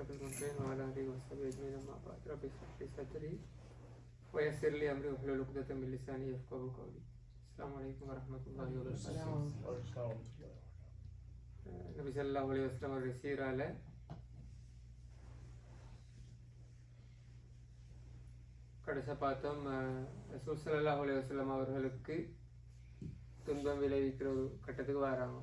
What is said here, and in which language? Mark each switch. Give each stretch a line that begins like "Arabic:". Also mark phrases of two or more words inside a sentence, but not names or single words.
Arabic: المنتهين وعلى آله وصحبه أجمعين أما بعد رب اشرح لي صدري ويسر لي أمري واحلل عقدة من لساني يفقهوا قولي. السلام عليكم ورحمة الله وبركاته.
Tamil: நபி
Arabic: صلى الله عليه وسلم
Tamil: அவருடைய சீரால கடைசி பார்த்தோம். ரசூல்
Arabic: صلى الله عليه وسلم
Tamil: அவர்களுக்கு துன்பம் விளைவிக்கிற ஒரு கட்டத்துக்கு வராங்க.